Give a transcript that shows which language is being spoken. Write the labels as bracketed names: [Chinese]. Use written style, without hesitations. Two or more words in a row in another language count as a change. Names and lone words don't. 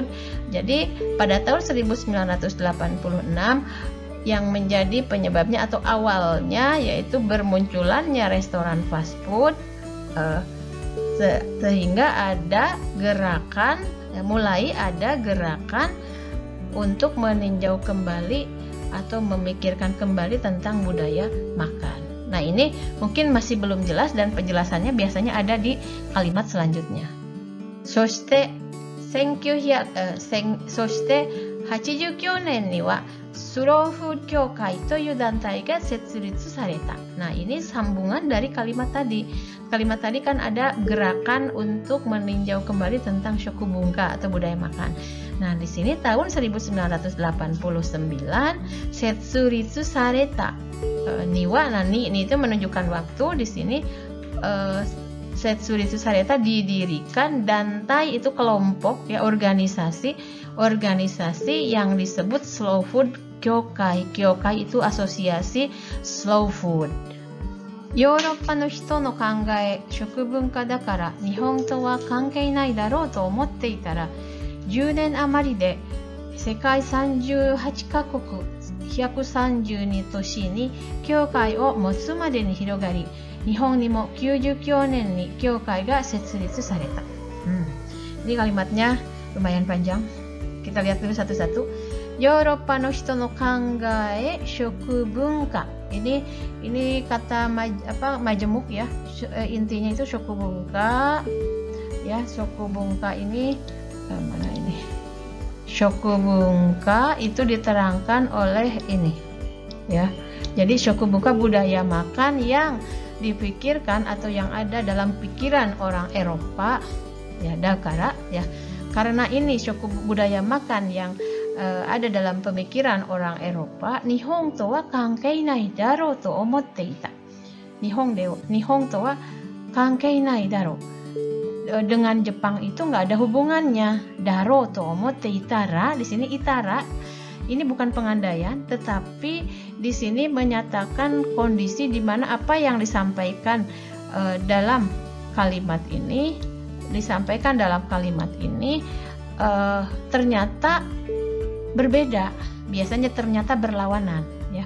[Indonesian] Jadi pada tahun 1986 yang menjadi penyebabnya atau awalnya yaitu bermunculannya restoran fast food, sehingga ada gerakan, mulai ada gerakan untuk meninjau kembali atau memikirkan kembali tentang budaya makan. Nah, ini mungkin masih belum jelas dan penjelasannya biasanya ada di kalimat selanjutnya. [Japanese] Soshite 89年にはスローフード協会という団体が設立された. [Indonesian] Nah, ini sambungan dari kalimat tadi. Kalimat tadi kan ada gerakan untuk meninjau kembali tentang shokubunka atau budaya makan. Nah, di sini tahun 1989 [Japanese] 設立された. [Indonesian] Niwa nani ini itu menunjukkan waktu. Di sini [Japanese] 設立された [Indonesian] didirikan, dantai itu kelompok ya, organisasi yang disebut Slow Food Kyokai. Kyokai itu asosiasi slow food. [Japanese] ヨーロッパの人の考え、食文化だから日本とは関係ないだろうと思っていたら、10年余りで世界38カ国132都市に教会を持つまでに広がり、日本にも99年に教会が設立された. [Indonesian] Ini kalimatnya lumayan panjang. Kita lihat dulu satu-satu. [Japanese] ヨーロッパの人の考え、食文化. [Indonesian] Ini kata majemuk ya. Intinya itu shokubunka. Ya, shokubunka ini mana ini? Shokubunka itu diterangkan oleh ini. Ya. Jadi shokubunka budaya makan yang dipikirkan atau yang ada dalam pikiran orang Eropa. Ya, dakara ya. Karena ini budaya makan yang ada dalam pemikiran orang Eropa, [Japanese] 日本とは関係ないだろうと思っていた. 日本とは関係ないだろう. [Indonesian] Dengan Jepang itu nggak ada hubungannya. [Japanese] だろうと思っていたら, [Indonesian] di sini itara ini bukan pengandaian, tetapi di sini menyatakan kondisi di mana apa yang disampaikan dalam kalimat ini ternyata berbeda, biasanya ternyata berlawanan ya.